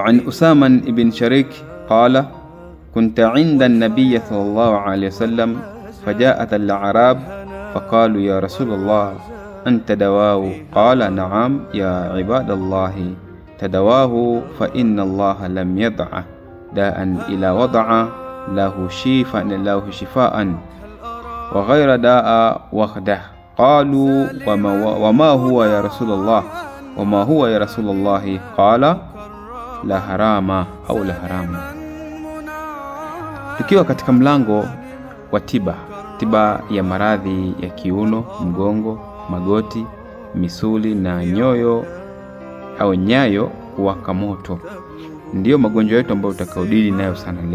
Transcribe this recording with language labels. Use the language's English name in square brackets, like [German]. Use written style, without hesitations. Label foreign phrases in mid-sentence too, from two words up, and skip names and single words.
[Arabic] عن أسامة بن شريك قال كنت عند النبي صلى الله عليه وسلم فجاءت الأعراب فقالوا يا رسول الله أنتداوى قال نعم يا عباد الله تداووا فإن الله لم يضع داء إلا وضع له شفاء غير داء واحد. قالوا وما هو يا رسول الله وما هو يا رسول الله قال لا حرام أو لا حرام. [Swahili] Tukiwa katika mlango wa tiba ya maradhi ya kiuno, mgongo, magoti, misuli na nyoyo au nyayo kuwaka moto, ndiyo magonjwa yetu ambayo tutakaodili nayo sana leo.